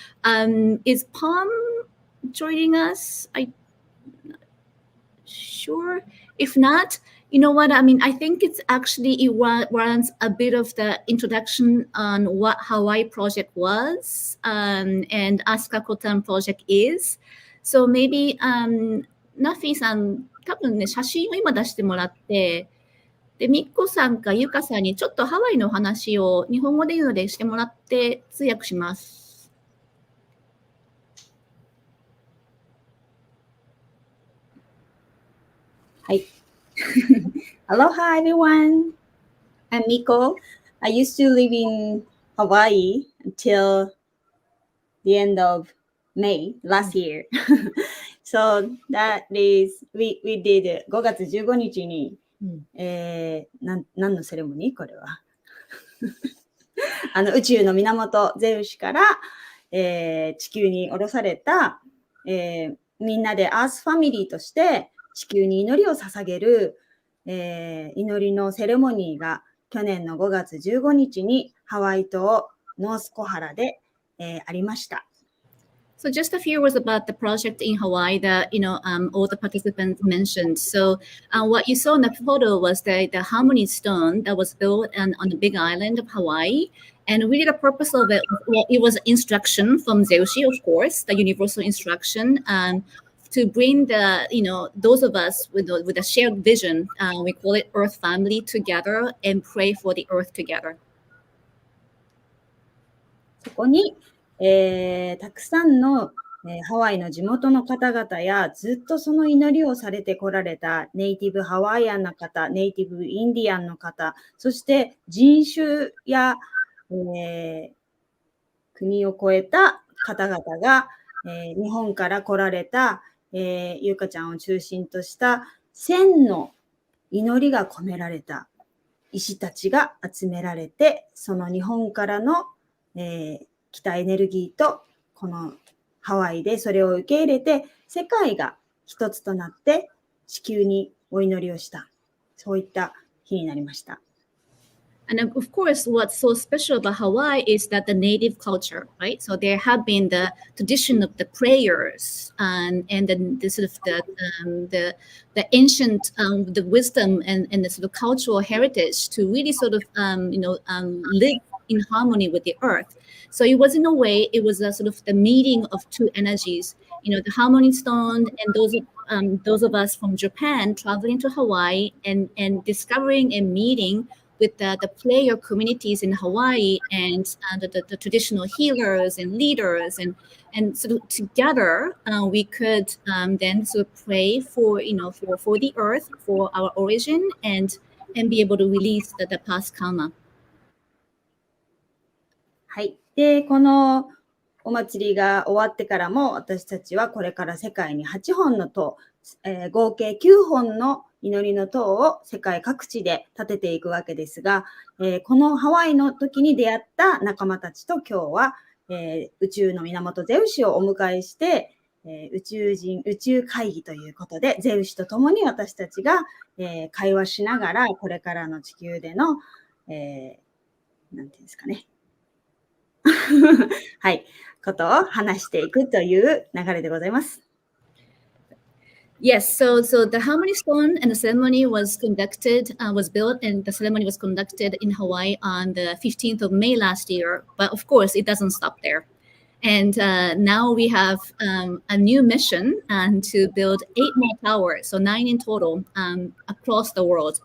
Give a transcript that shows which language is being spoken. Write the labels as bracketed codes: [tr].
[en] Is Palm joining us? Sure. If not, you know what? I mean, I think it warrants a bit of the introduction on what Hawaii Project was and Asuka Kotan Project is. So maybe, [ja] ナフィさん、多分ね、写真を今出してもらって、で、ミッコさんかユカさんにちょっとハワイの話を日本語で言うのでしてもらって通訳します。 [en] はい。Aloha, everyone. I'm Miko. I used to live in Hawaii until the end of May last year. So that is, we did [ja] 5月15日に、何のセレモニーこれは。宇宙の源ゼウスから、地球に降ろされた、みんなでアースファミリーとして地球に祈りを捧げる、祈りのセレモニーが去年の5月15日にハワイ島ノースコハラで、ありました。 [en] So just a few words about the project in Hawaii that, all the participants mentioned. So what you saw in the photo was the Harmony Stone that was built on the big island of Hawaii. And really the purpose of it, well, it was instruction from Zeushi, of course, the universal instruction, to bring those of us with a shared vision, we call it Earth Family, together and pray for the Earth together. [ja] そこにたくさんの、ハワイの地元の方々やずっとその祈りをされてこられたネイティブハワイアンの方、ネイティブインディアンの方、そして人種や、国を超えた方々が、日本から来られた、ゆかちゃんを中心とした1000の祈りが込められた石たちが集められて、その日本からの、来たエネルギーとこのハワイでそれを受け入れて世界が一つとなって地球にお祈りをした、そういった日になりました。 [en] And of course, what's so special about Hawaii is that the native culture, right? So there have been the tradition of the prayers and then the sort of the ancient the wisdom and the sort of cultural heritage to really sort of live in harmony with the earth. So it was, in a way, it was a sort of the meeting of two energies. The Harmony Stone and those of us from Japan traveling to Hawaii and discovering and meeting with the player communities in Hawaii and the traditional healers and leaders, and sort of together we could then sort of pray for for the earth, for our origin, and be able to release the past karma. [ja] はい。で、このお祭りが終わってからも、私たちはこれから世界に8本の塔、合計9本の祈りの塔を世界各地で建てていくわけですが、このハワイの時に出会った仲間たちと今日は、宇宙の源ゼウシをお迎えして、宇宙会議ということで、ゼウシと共に私たちが、会話しながら、これからの地球での、なんていうんですかね。はい、ことを話していくという流れでございます。 [en] Yes, so the Harmony Stone and the ceremony was built, and the ceremony was conducted in Hawaii on the 15th of May last year. But of course, it doesn't stop there. And now we have a new mission to build 8 more towers, so 9 in total across the world.